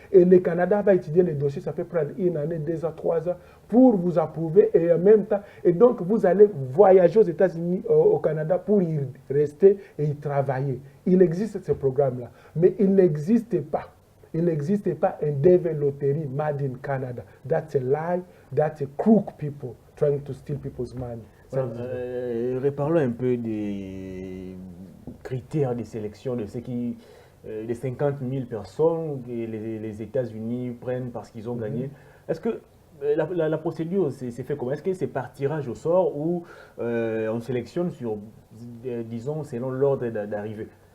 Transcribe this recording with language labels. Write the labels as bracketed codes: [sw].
[fr] Et le Canada va étudier le dossier, ça peut prendre 1 année, 2 ans, 3 ans pour vous approuver et en même temps. Et donc, vous allez voyager aux États-Unis, au Canada pour y rester et y travailler. Il existe ce programme-là, mais il n'existe pas. Il n'existe pas un développerie made in Canada. [en] That's a lie. That's a crook people trying to steal people's money. [fr] Reparlons un peu des critères de sélection de ceux qui, les 50 000 personnes que les États-Unis prennent parce qu'ils ont gagné. Est-ce que la procédure c'est fait comment? Est-ce que c'est par tirage au sort ou on sélectionne sur, disons, selon l'ordre d'arrivée?